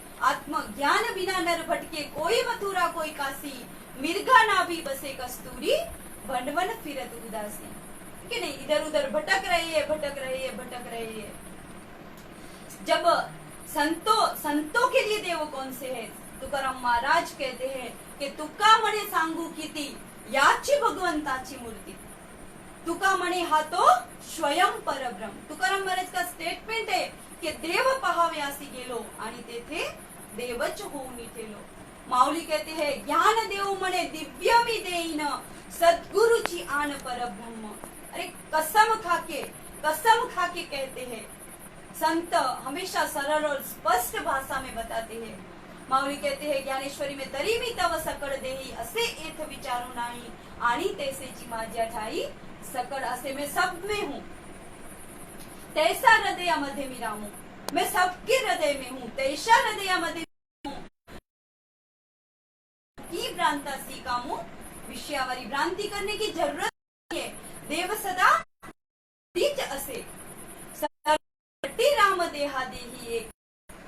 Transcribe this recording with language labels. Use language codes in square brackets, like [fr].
[hi] आत्मज्ञान बिना नर भटके, कोई मथुरा कोई काशी, मिर्गा ना भी बसे कस्तूरी, भंडवन फिरत उदासी। कि नहीं, इधर उधर भटक रही है, भटक रही है, भटक रही है। जब संतों के लिए देव कौन से है? तुकाराम महाराज कहते हैं कि [mr] तुका मणे सांगू किती याची भगवंताची मूर्ती, तुका मणे हा तो स्वयं परब्रह्म। [hi] तुकाराम महाराज का स्टेटमेंट है की [mr] देव पहाव्यासी गेलो आणि तेथे देवच होऊन ठेलो। [hi] माऊली कहते हैं [mr] ज्ञान देव मने दिव्य मी देईन, सद्गुरुची आन परब्रह्म। [hi] अरे कसम खाके कहते हैं संत, हमेशा सरल और स्पष्ट भाषा में बताते हैं। माऊली कहते हैं ज्ञानेश्वरी में [mr] तरी मी तव सकळ देही, असे एथ विचारू नाही आणि तैसेची माझ्या ठाई सकळ। [hi] असे मैं सब में हूँ, [mr] तैसा हृदयामध्ये मी राहूं, [hi] मैं सबके हृदय में हूँ, [mr] तैसा हृदयामध्ये की भ्रांता सी कामू, [hi] विषयावरी भ्रांति करने की जरूरत नहीं है। [mr] देव सदा तीच असे राम देहा देही एक।